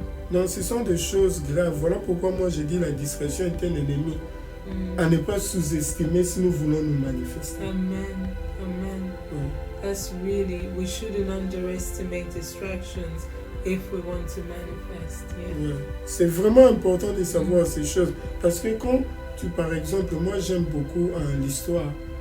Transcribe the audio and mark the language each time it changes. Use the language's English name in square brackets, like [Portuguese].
[French] Donc ce sont des choses graves. Voilà pourquoi moi je dis la distraction est un ennemi à ne pas sous-estimer si nous voulons nous manifester. Amen. [English] That's really, we shouldn't underestimate distractions if we want to manifest. [French] C'est vraiment important de savoir ces choses parce que quand par exemple, moi j'aime beaucoup l'histoire.